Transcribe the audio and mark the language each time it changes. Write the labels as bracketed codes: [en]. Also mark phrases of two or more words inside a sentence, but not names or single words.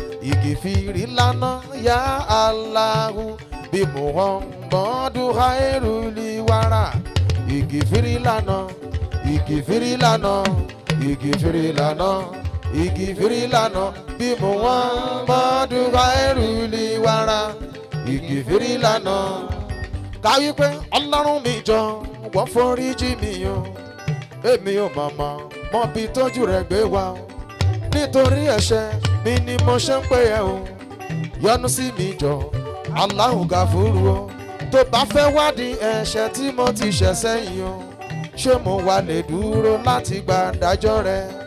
[ar] اغفر لنا، يا الله. بمحمد خير الورى. اغفر لنا، اغفر لنا، اغفر لنا، اغفر لنا. بمحمد خير الورى. اغفر لنا. [yo] Ká wí pé, "Ọlọ́run mi jọ, wọ́n forí jì mí o. Èmi ò mọ̀ mọ̀, mọ̀ bí tójú rẹ̀ gbé wá o. Nítorí ẹ̀ṣẹ̀ mi ni mo ṣe ń pè ẹ́ o. Yọ́nú sí mi jọ, [ar] الله غفور [yo] o. Tó bá fẹ́ wádìí ẹ̀ṣẹ̀ tí mo ti ṣẹ̀ sẹ́yìn o, ṣé mo wà lè dúró láti gba ìdájọ́ rẹ?